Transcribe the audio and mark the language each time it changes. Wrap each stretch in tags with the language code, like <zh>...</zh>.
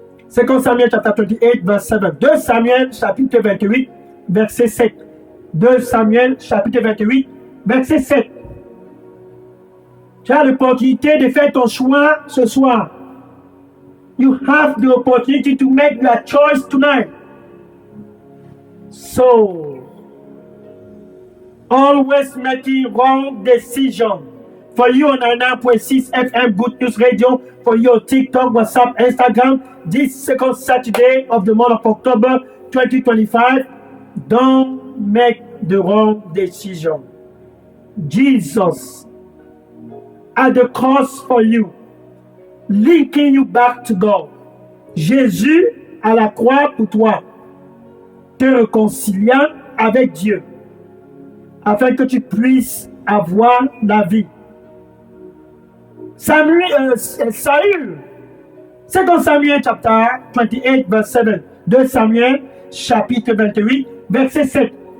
<fr>2 Samuel chapitre 28, verse 7. 2 Samuel chapitre 28, verset 7. 2 Samuel chapitre 28, verset 7. Tu as l'opportunité de faire ton choix ce soir.</fr> <en>You have the opportunity to make your choice tonight. So, always making wrong decision. For you on 9.6 FM Good News Radio, for your TikTok, WhatsApp, Instagram, this second Saturday of the month of October 2025, don't make the wrong decision. Jesus at the cross for you, linking you back to God.</en> <fr>Jésus à la croix pour toi, te réconciliant avec Dieu, afin que tu puisses avoir la vie. Saül, 2 Samuel chapter 28 verse 7, 2 Samuel chapitre 28 verset 7.</fr>